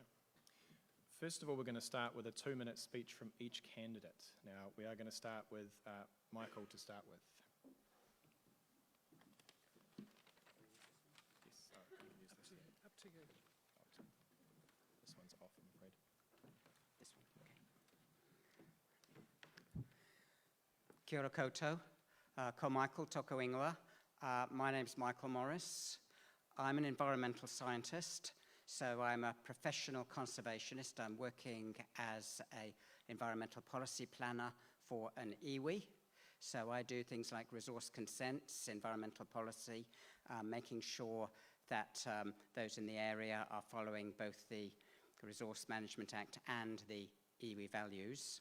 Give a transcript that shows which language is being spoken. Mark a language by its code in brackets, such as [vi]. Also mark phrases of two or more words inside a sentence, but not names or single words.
[en] First of all, we're going to start with a 2-minute speech from each candidate. Now, we are going to start with Michael to start with. Yes, you can use this here. Up to you. This one's off, I'm afraid. This one, okay. [mi] Kia ora koutou, ko Michael toko ingoa. [en] My name's Michael Morris. I'm an environmental scientist, so I'm a professional conservationist. I'm working as an environmental policy planner for an iwi. So I do things like resource consents, environmental policy, making sure that those in the area are following both the Resource Management Act and the iwi values.